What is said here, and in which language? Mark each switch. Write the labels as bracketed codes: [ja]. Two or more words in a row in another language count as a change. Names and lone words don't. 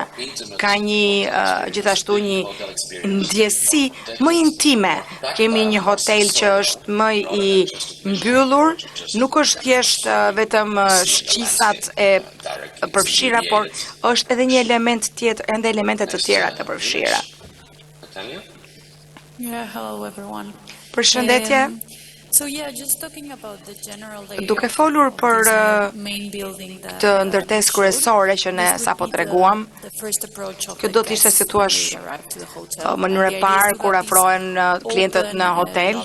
[sq] Ka një gjithashtu një ndjesi më intime. Kemi një hotel që është më i mbyllur, nuk është thjesht vetëm shqisat e përfshira, por është edhe një element tjetër, ende elemente të tjera të përfshira. [en] Yeah, hello everyone. [sq] Përshëndetje. Duke folur për këtë ndërtesë kryesore që ne sapo treguam, kjo do të ishte, si thua, mënyra e parë kur afrohen klientët në hotel.